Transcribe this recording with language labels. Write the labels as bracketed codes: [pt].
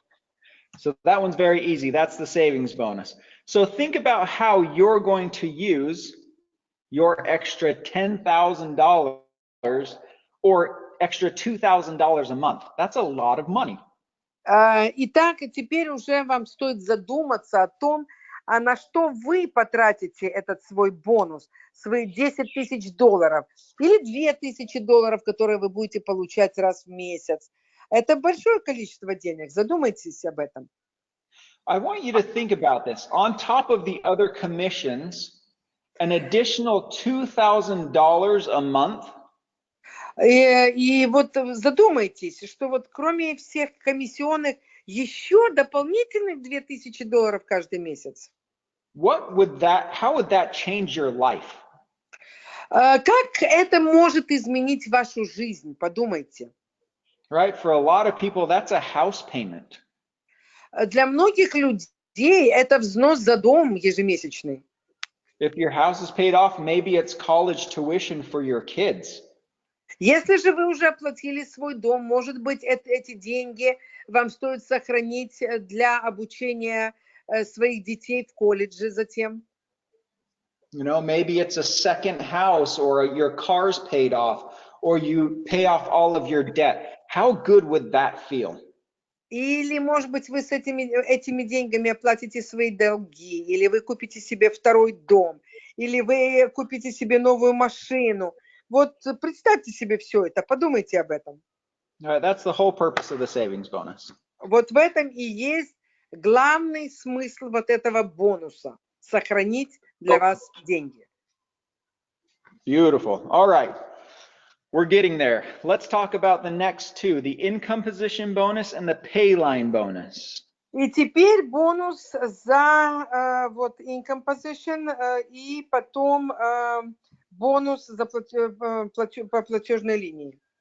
[en] Okay. So that one's very easy. That's the savings bonus. So think about how you're going to use your extra $10,000 or extra $2,000 a month. That's a lot of money. [ru] Итак, теперь уже вам стоит задуматься о том, а на что вы потратите этот свой бонус, свои $10 тысяч или $2,000, которые вы будете получать раз в месяц. Это большое количество денег. Задумайтесь об этом. [en] I want you to think about this. On top of the other commissions, an additional $2,000 a month. [ru] И вот задумайтесь, что вот кроме всех комиссионных еще дополнительных $2,000 каждый месяц. [en] How would that change your life? [ru] Как это может изменить вашу жизнь? Подумайте. [en] Right? For a lot of people, that's a house payment. [ru] Для многих людей это взнос за дом ежемесячный. [en] If your house is paid off, maybe it's college tuition for your kids. [ru] Если же вы уже оплатили свой дом, может быть, эти деньги вам стоит сохранить для обучения своих детей в колледже затем. [en] You know, maybe it's a second house, or your car's paid off, or you pay off all of your debt. How good would that feel? [ru] Или, может быть, вы с этими деньгами оплатите свои долги, или вы купите себе второй дом, или вы купите себе новую машину. Вот представьте себе все это, подумайте об этом. [en] That's the whole purpose of the savings bonus. [ru] Вот в этом и есть главный смысл вот этого бонуса – сохранить для вас деньги. [en] Beautiful. All right. We're getting there. Let's talk about the next two, the income position bonus and the pay line bonus. [ru] И теперь бонус за вот [en] income position [ru] и потом бонус за по платежной линии.